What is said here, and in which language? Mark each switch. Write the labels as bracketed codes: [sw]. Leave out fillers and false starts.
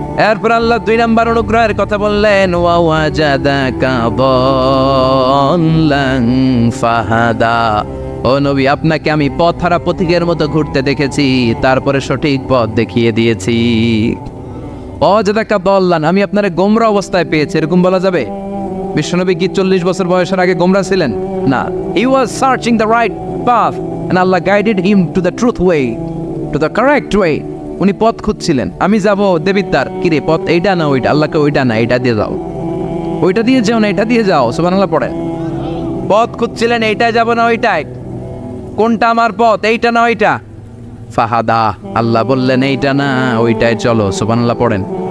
[bn] এরপর আল্লাহ 2 নম্বর অনুগ্রহের কথা বললেন, [ar] ওয়া ওয়াজাদাকা দাল্লান ফাহাদা, [bn] ও নবী আপনাকে আমি পথহারা পথিকের মতো ঘুরতে দেখেছি, তারপরে সঠিক পথ দেখিয়ে দিয়েছি। [ar] ওয়াজাদাকা দাল্লান, [bn] আমি আপনারে গোমরা অবস্থায় পেয়েছি, এরকম বলা যাবে? বিশ্বনবী কি 40 বছর বয়সের আগে গোমরা ছিলেন? না, [en] He was searching the right path, and Allah guided him to the truth way, to the correct way. [bn] উনি পথ খুঁজছিলেন, আমি যাব দেবিদ্দার, কিরে পথ এইটা না ওইটা, আল্লাহকে ওইটা না এইটা দিয়ে যাও, ওইটা দিয়ে যাও না এটা দিয়ে যাও, সুবহানাল্লাহ পড়ে। পথ খুঁজছিলেন, এইটাই যাব না ওইটাই, কোনটা আমার পথ, এইটা না ওইটা। ফাহাদা, আল্লাহ বললেন এইটা না ওইটাই চলো, সুবহানাল্লাহ পড়েন।